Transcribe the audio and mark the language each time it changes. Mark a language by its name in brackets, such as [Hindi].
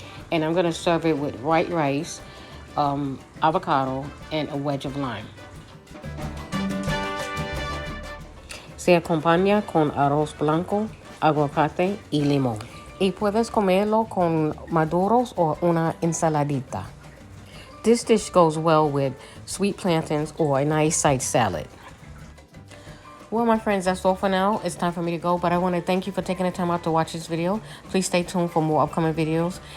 [English] And I'm going to serve it with white rice, avocado, and a wedge of lime. [Spanish] Se acompaña con arroz blanco, aguacate y limón. Y puedes comerlo con maduros o una ensaladita. [English] This dish goes well with sweet plantains or a nice side salad. Well, my friends, that's all for now. It's time for me to go, but I want to thank you for taking the time out to watch this video. Please stay tuned for more upcoming videos.